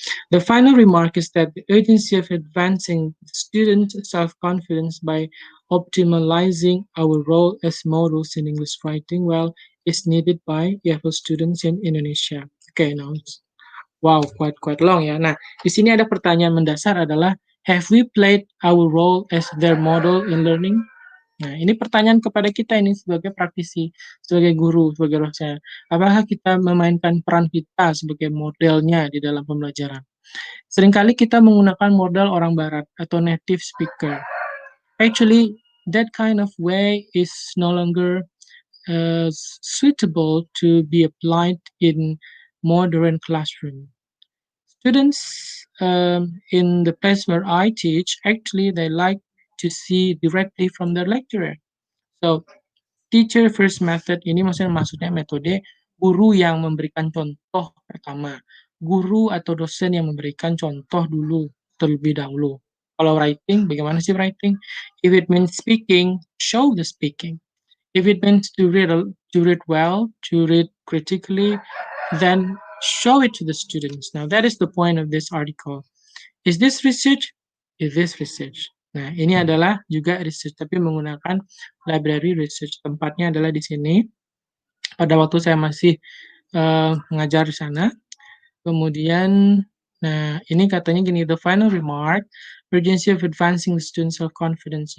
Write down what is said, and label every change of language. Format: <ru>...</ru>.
<en>The final remark is that the urgency of advancing student self-confidence by optimizing our role as models in English writing well is needed by EFL students in Indonesia. Okay, now wow, quite long ya.</en> <id>Nah, di sini ada pertanyaan mendasar adalah</id> <en>have we played our role as their model in learning?</en> <id>Nah, ini pertanyaan kepada kita ini sebagai praktisi, sebagai guru, sebagai dosen. Apakah kita memainkan peran kita sebagai modelnya di dalam pembelajaran? Seringkali kita menggunakan modal orang barat atau native speaker.</id> <en>Actually, that kind of way is no longer suitable to be applied in modern classroom. Students in the place where I teach, actually, they like to see directly from their lecturer.</en> <id>So, teacher first method ini maksudnya metode guru yang memberikan contoh pertama. Guru atau dosen yang memberikan contoh dulu, terlebih dahulu. Kalau writing, bagaimana sih writing?</id> <en>If it means speaking, show the speaking. If it means to read well, to read critically, then show it to the students. Now, that is the point of this article. Is this research? Is this research?</en> <id>Nah, ini adalah juga research, tapi menggunakan library research. Tempatnya adalah di sini. Pada waktu saya masih mengajar di sana. Kemudian, nah ini katanya gini,</id> <en>the final remark, urgency of advancing the student self-confidence.</en>